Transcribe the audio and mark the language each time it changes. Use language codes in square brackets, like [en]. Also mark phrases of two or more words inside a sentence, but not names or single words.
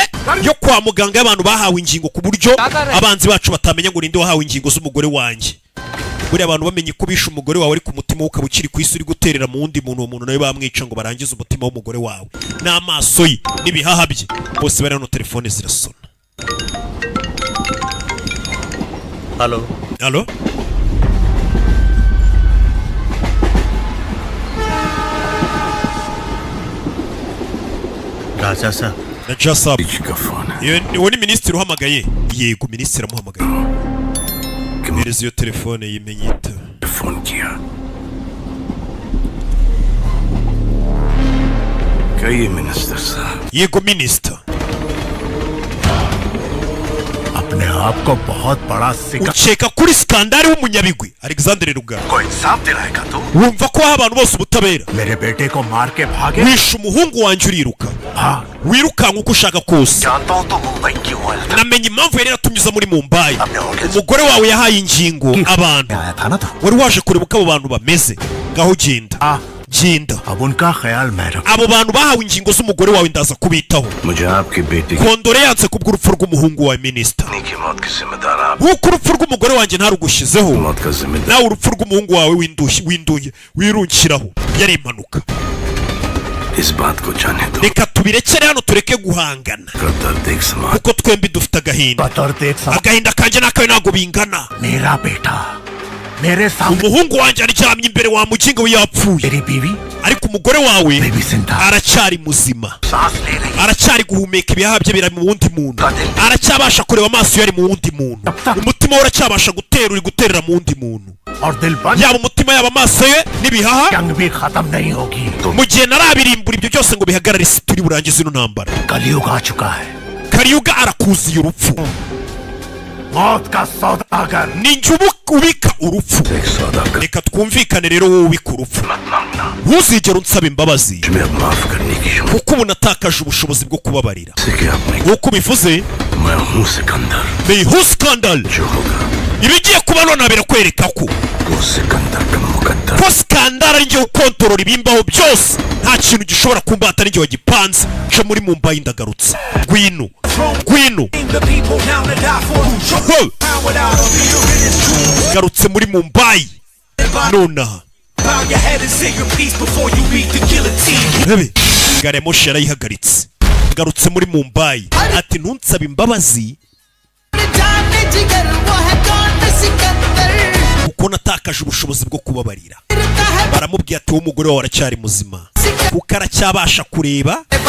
[rw] yo kwa muganga y'abantu bahawe ingingo ku buryo abanzi bacu batamenya ngo ninde wahawe ingingo z'umugore wanjye buri abantu bamenye ko bishe umugore wawe ari ku mutima ukaba ukiri ku isi uri guterera mu wundi muntu uwo muntu nawe bamwica ngo barangize umutima w'umugore wawe n'amaso ye n'ibihaha bye bose bari hano telefone zirasona halo [hi] राजा साहब [rw] Raja Sabu uwo ni minisitiri uhamagaye yego minisitiri amuhamagaye mpereza iyo telefone yimenye ita [hi] फोन किया कहिए मिनिस्टर साहब [rw] yego minisita [hi] अपने आप को बहुत बड़ा सिक्का [rw] ukeka kuri skandari w'umunyabigwi Alexander Rugara [hi] को इंसाफ दिलाएगा तू [rw] wumva ko abantu bose ubutabera [hi] मेरे बेटे को मार के भागे [rw] wishe umuhungu wanjye uriruka wirukanka uko ushaka kose [hi] जानता हूँ तो मुंबई क्यों आया था [rw] namenye impamvu yari yaratunyuza muri Mumbai umugore wawe yahaye ingingo abantu wari waje kureba uko abo bantu bameze ngaho genda genda [hi] अब उनका ख्याल मैं रखूं [rw] abo bantu bahawe ingingo z'umugore wawe ndaza kubitaho [hi] मुझे आपकी बेटी [rw] kondore yanze kubw'urupfu rw'umuhungu wawe minisita [hi] की मौत की जिम्मेदार आप [rw] nk'uko urupfu rw'umugore wanjye ntarugushizeho [hi] मौत का जिम्मेदार [rw] nawe urupfu rw'umuhungu wawe wirungikiraho yari impanuka [hi] इस बात को जाने दो [rw] reka tubirekere hano tureke guhangana [hi] दर्द एक समान [rw] kuko twembi dufite agahinda agahinda kanjye n'akawe ntabwo bingana [hi] मेरा बेटा मेरे सामने [rw] umuhungu wanjye aryamye imbere wa mukinga we yapfuye [hi] तेरी बीवी [rw] ariko umugore wawe [hi] बेबी जिंदा [rw] aracyari muzima [hi] सांस ले रही [rw] aracyari guhumeka ibihaha bye biri mu wundi muntu aracyabasha kureba amaso yari mu wundi muntu umutima we uracyabasha gutera uri guterera mu wundi muntu [hi] और दिल बंद [rw] yaba umutima yaba amaso ye n'ibihaha [hi] जंग भी खत्म नहीं होगी [rw] mu gihe narabirimbura ibyo byose ngo bihagarare isi turi burangize ino ntambara [hi] कलयुग आ चुका है [rw] Kariyuga arakuziye urupfu [hi] मौत का सौदागर [rw] ninjye ubika urupfu [hi] एक सौदागर [rw] reka twumvikane rero wowe ubika urupfu [hi] मत मांगना [rw] ntuzigere unsaba imbabazi [hi] मैं अब माफ करने की हिम्मत [rw] kuko ubu natakaje ubushobozi bwo kubabarira [hi] से कि आपने [rw] nk'uko ubivuze [hi] मैं हूँ सिकंदर [rw] niho skandal [hi] जो होगा [rw] ibigiye kuba none birakwereka ko [hi] वो सिकंदर का मुकद्दर [rw] ko skandal ari njye ukontorora ibimbaho byose nta kintu gishobora kumbata ari njye wagipanze nca muri Mumbai ndagarutse ngwino garutse muri Mumbai nonaha rebe gare ya moshi yarayihagaritse garutse muri Mumbai ati ntunsabe imbabazi kuko natakaje ubushobozi bwo kubabarira baramubwiye ati wowe umugore wawe aracyari muzima kuko aracyabasha kureba